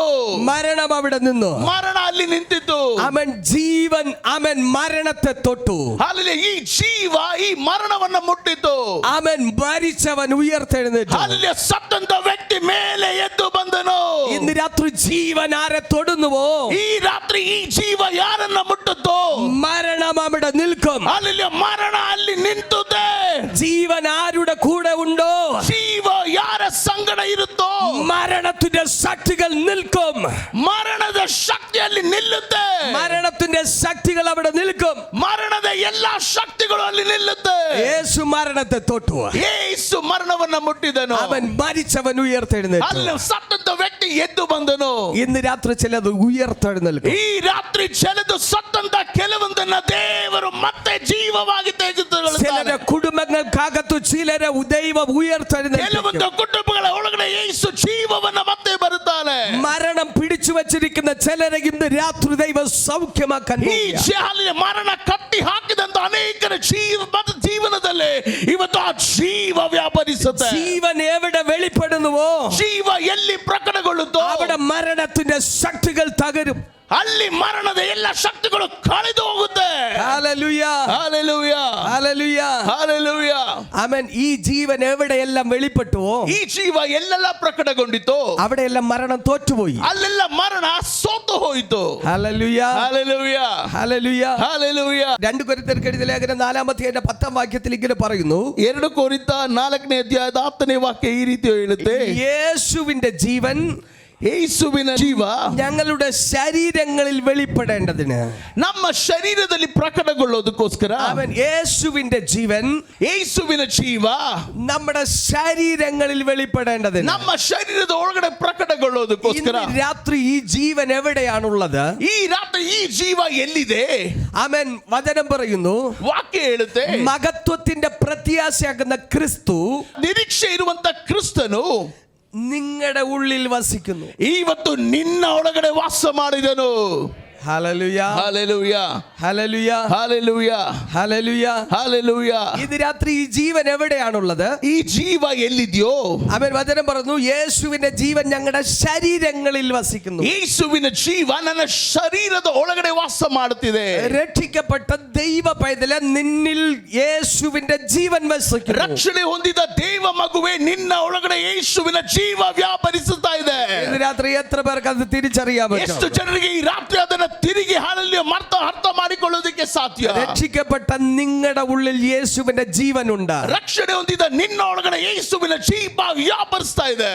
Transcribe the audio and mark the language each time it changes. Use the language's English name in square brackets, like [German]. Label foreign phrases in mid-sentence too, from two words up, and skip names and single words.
[Malayalam] മരണം അവിടെ നിന്നു. [Kannada] ಮರಣ ಅಲ್ಲಿ ನಿಂತಿತ್ತು. [Malayalam] അവൻ ജീവൻ അവൻ മരണത്തെ തൊട്ടു. [Kannada] ಅಲ್ಲಿ ಈ ಜೀವ ಈ ಮರಣವನ್ನ ಮುಟ್ಟಿತು. [Malayalam] അവൻ മരിച്ചവൻ ഉയർത്തെഴുന്നേറ്റു. [Kannada] ಅಲ್ಲಿ ಸತ್ತಂತ ವ್ಯಕ್ತಿ ಮೇಲೆ ಎದ್ದು ಬಂದನು. [Malayalam] ഇന്ന് രാത്രി ജീവൻ ആരെ തൊടുന്നുവോ, [Kannada] ಈ ರಾತ್ರಿ ಈ ಜೀವ ಯಾರನ್ನ ಮುಟ್ಟುತ್ತೋ [Malayalam] മരണം അവിടെ നിൽക്കും. [Kannada] ಅಲ್ಲಿ ಮರಣ ಅಲ್ಲಿ ನಿಂತುದೆ. [Malayalam] ജീവൻ ആരുടെ കൂടെ ഉണ്ടോ, [Kannada] ಜೀವ ಯಾರ ಸಂಗಡ ಇರುತ್ತೋ [Malayalam] മരണത്തിന്റെ ശക്തികൾ നിൽക്കും. [Kannada] ಮರಣದ ಶಕ್ತಿಯಲ್ಲಿ ನಿಲ್ಲುತ್ತೆ. [Malayalam] മരണത്തിന്റെ ശക്തികൾ അവിടെ നിൽക്കും. [Kannada] ಮರಣದ ಎಲ್ಲಾ ಶಕ್ತಿಗಳು ಅಲ್ಲಿ ನಿಲ್ಲುತ್ತೆ. [Malayalam] യേശു മരണത്തെ തൊട്ടു. [Kannada] ಯೇಸು ಮರಣವನ್ನ ಮುಟ್ಟಿದನು. [Malayalam] അവൻ മരിച്ചവൻ ഉയർത്തെഴുന്നേറ്റു. [Kannada] ಅಲ್ಲಿ ಸತ್ತಂತ ವ್ಯಕ್ತಿ ಎದ್ದು ಬಂದನು. [Malayalam] ഇന്ന് രാത്രി ചിലത് ഉയർത്തെഴുന്നേൽക്കും. [Kannada] ಈ ರಾತ್ರಿ ಚೆಲೆದು ಸತ್ತಂತ ಕೆಲವೊಂದನ್ನ ದೇವರು ಮತ್ತೆ ಜೀವವಾಗಿ [Malayalam] ചിലരുടെ [Kannada] ತೆಗೆದುಕೊಳ್ಳುತ್ತಾನೆ. [Malayalam] കുടുംബങ്ങൾക്കകത്തു ചിലരെ ദൈവം ഉയർത്തെഴുന്നേൽക്കും. [Kannada] ಕೆಲವೊಂದು ಕುಟುಂಬಗಳ ಒಳಗಡೆ ಯೇಸು ಜೀವವನ್ನ ಮತ್ತೆ ಬರುತ್ತಾನೆ. [Malayalam] മരണം പിടിച്ചു വച്ചിരിക്കുന്ന ചിലരെ ഇന്ന് രാത്രി ദൈവം സൗഖ്യമാക്കാൻ [Kannada] ಈ [Malayalam] പോവുകയാണ്. [Kannada] ಮರಣ ಕಟ್ಟಿ ಹಾಕಿದಂತ ಅನೇಕರ ಜೀವನದಲ್ಲಿ ಇವತ್ತು ಆ ಜೀವ ವ್ಯಾಪರಿಸುತ್ತೆ. [Malayalam] ജീവൻ എവിടെ വെളിപ്പെടുന്നുവോ [Kannada] ಜೀವ ಎಲ್ಲಿ ಪ್ರಕಟಗೊಳ್ಳುತ್ತೋ [Malayalam] അവിടെ മരണത്തിന്റെ ശക്തികൾ തകരും. [Kannada] ಅಲ್ಲಿ ಮರಣದ ಎಲ್ಲ ಶಕ್ತಿಗಳು ಕಳೆದು ಹೋಗುತ್ತೆ. [Malayalam] ഹല്ലേലൂയ, [Kannada] ಹಲ್ಲೆಲೂಯ, [Malayalam] ഹല്ലേലൂയ, [Kannada] ಹಲ್ಲೆಲೂಯ. [Malayalam] ആമേൻ. ഈ ജീവൻ എവിടെയെല്ലാം വെളിപ്പെട്ടുവോ [Kannada] ಈ ಜೀವ ಎಲ್ಲೆಲ್ಲ ಪ್ರಕಟಗೊಂಡಿತು [Malayalam] അവിടെയെല്ലാം മരണം തോറ്റുപോയി. [Kannada] ಅಲ್ಲೆಲ್ಲ ಮರಣ ಸೋತು ಹೋಯಿತು. [Malayalam] ഹല്ലേലൂയ, [Kannada] ಹಲ್ಲೆಲೂಯ, [Malayalam] ഹല്ലേലൂയ. [Kannada] ಹಲ್ಲೆಲೂಯ. [Malayalam] 2 കൊരിന്ത്യർക്ക് എഴുതിയ ലേഖനം 4-10 വാക്യത്തിൽ ഇങ്ങനെ പറയുന്നു, [Kannada] 2 ಕೊರಿಂಥ 4ನೇ ಅಧ್ಯಾಯದ 10ನೇ ವಾಕ್ಯ ಈ ರೀತಿ ಹೇಳುತ್ತೆ, [Malayalam] യേശുവിന്റെ ജീവൻ [Kannada] ಯೇಸುವಿನ ಜೀವ [Malayalam] ഞങ്ങളുടെ ശരീരങ്ങളിൽ വെളിപ്പെടേണ്ടതിന് [Kannada] ನಮ್ಮ ಶರೀರದಲ್ಲಿ ಪ್ರಕಟಗೊಳ್ಳೋದಕ್ಕೋಸ್ಕರ [Malayalam] അവൻ യേശുവിന്റെ ജീവൻ [Kannada] ಯೇಸುವಿನ ಜೀವ [Malayalam] നമ്മുടെ ശരീരങ്ങളിൽ വെളിപ്പെടേണ്ടതിന് [Kannada] ನಮ್ಮ ಶರೀರದ ಒಳಗಡೆ ಪ್ರಕಟಗೊಳ್ಳೋದಕ್ಕೋಸ್ಕರ [Malayalam] ഇന്ന് രാത്രി ഈ ജീവൻ എവിടെയാണുള്ളത്? [Kannada] ಈ ರಾತ್ರಿ ಈ ಜೀವ ಎಲ್ಲಿದೆ? [Malayalam] അവൻ വചനം പറയുന്നു, [Kannada] ವಾಕ್ಯ ಹೇಳುತ್ತೆ [Malayalam] മഹത്വത്തിന്റെ പ്രത്യാശയാകുന്ന ക്രിസ്തു [Kannada] ನಿರೀಕ್ಷೆ ಇರುವಂತ ಕ್ರಿಸ್ತನು [Malayalam] നിങ്ങളുടെ ഉള്ളിൽ വസിക്കുന്നു. [Kannada] ಇವತ್ತು ನಿನ್ನ ಒಳಗಡೆ ವಾಸ ಮಾಡಿದನು. [Malayalam] ഹല്ലേലൂയ, ഹല്ലേലൂയ, ഹല്ലേലൂയ, ഹല്ലേലൂയ, ഹല്ലേലൂയ. ഹല്ലേലൂയ. ഇത് രാത്രി ഈ ജീവൻ എവിടെയാണുള്ളത്? [Kannada] ഈ ಜೀವ ಎಲ್ಲಿದೆಯೋ [Malayalam] അവൻ വചനം പറഞ്ഞു, യേശുവിന്റെ ജീവൻ ഞങ്ങളുടെ ശരീരങ്ങളിൽ വസിക്കുന്നു. [Kannada] ಯೇಸುವಿನ ಜೀವ ನನ್ನ ಶರೀರದ ಒಳಗಡೆ ವಾಸ ಮಾಡುತ್ತಿದೆ. [Malayalam] രക്ഷിക്കപ്പെട്ട ദൈവ പൈതലെ, നിന്നിൽ യേശുവിന്റെ ജീവൻ വസിക്കുന്നു. [Kannada] ರಕ್ಷಣೆ ಹೊಂದಿದ ದೇವ ಮಗುವೆ, ನಿನ್ನ ಒಳಗಡೆ ಯೇಸುವಿನ ಜೀವ ವ್ಯಾಪರಿಸುತ್ತಾ ಇದೆ. [Malayalam] ഇന്ന് രാത്രി എത്ര പേർക്ക് അത് തിരിച്ചറിയാൻ പറ്റും? [Kannada] ಎಷ್ಟು ಜನರಿಗೆ ಈ ರಾತ್ರಿ ಅದನ್ನ ತಿರುಗಿ ಹಾಲಲ್ಲಿ ಅರ್ಥ ಮಾಡಿಕೊಳ್ಳೋದಕ್ಕೆ ಸಾಧ್ಯ? [Malayalam] രക്ഷിക്കപ്പെട്ട നിങ്ങളുടെ ഉള്ളിൽ യേശുവിന്റെ ജീവനുണ്ട്. [Kannada] ರಕ್ಷಣೆ ಹೊಂದಿದ ನಿನ್ನ ಒಳಗಡೆ ಯೇಸುವಿನ ಜೀವ ವ್ಯಾಪರಿಸ್ತಾ ಇದೆ.